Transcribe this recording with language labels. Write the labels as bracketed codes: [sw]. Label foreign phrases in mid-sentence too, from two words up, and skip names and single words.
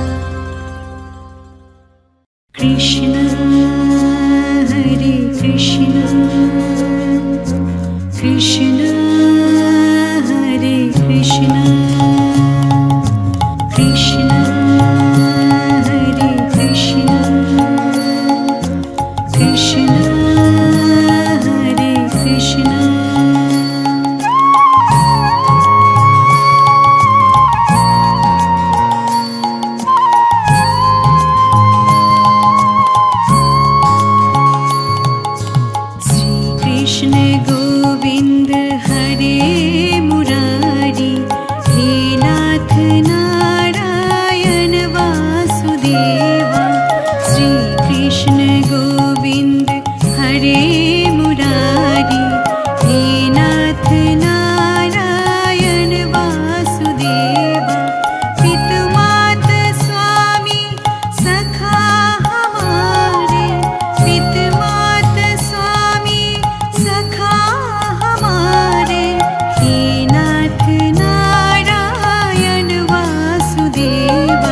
[sa] कृष्ण हरे कृष्ण, कृष्ण हरे कृष्ण, कृष्ण हरे कृष्ण, कृष्ण हरे कृष्ण। [hi] कृष्ण गोविंद हरे मुरारी, हे नाथ नारायण वासुदेवा। श्री कृष्ण गोविंद हरे मुरारी, हे नाथ नारायण वासुदेवा। पितु मात स्वामी सखा हमारे, पितु मात स्वामी सखा हमारे। हे नाथ नारायण वासुदेवा।